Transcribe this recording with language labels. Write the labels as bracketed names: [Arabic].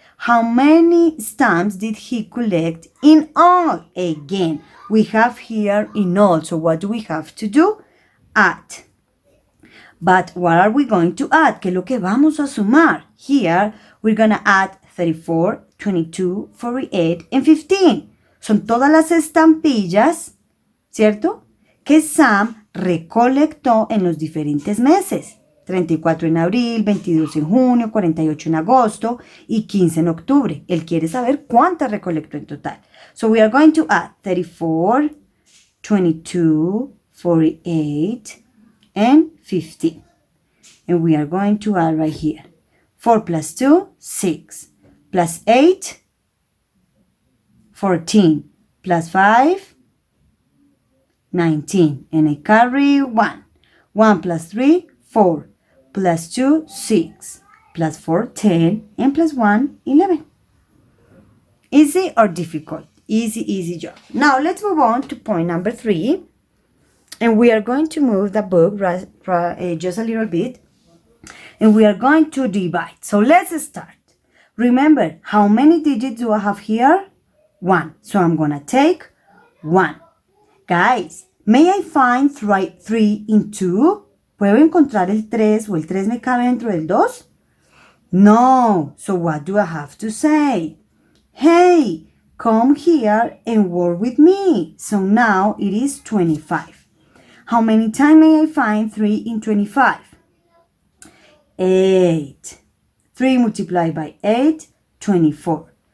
[English] How many stamps did he collect in all? Again, we have here in all. So what do we have to do? Add. But what are we going to add? [Spanish] ¿Qué es lo que vamos a sumar? [English] Here, we're going to add 34, 22, 48, and 15. [Spanish] Son todas las estampillas, ¿cierto? Que Sam recolectó en los diferentes meses. 34 en abril, 22 en junio, 48 en agosto y 15 en octubre. Él quiere saber cuántas recolectó en total. [English] So we are going to add 34, 22, 48, and 15. And we are going to add right here. 4 plus 2, 6. Plus 8, 14. Plus 5, 19. And I carry 1. 1 plus 3, 4. Plus 2, 6. Plus 4, 10. And plus 1, 11. Easy or difficult? Easy job. Now let's move on to point number 3. And we are going to move the book just a little bit. And we are going to divide. So let's start. Remember, how many digits do I have here? 1. So I'm going to take 1. Guys, may I find 3 in 2? [Spanish] ¿Puedo encontrar el 3 o el 3 me cabe dentro del 2? [English] No. So what do I have to say? Hey, come here and work with me. So now it is 25. How many times may I find 3 in 25? 8. 3 multiplied by 8, 24.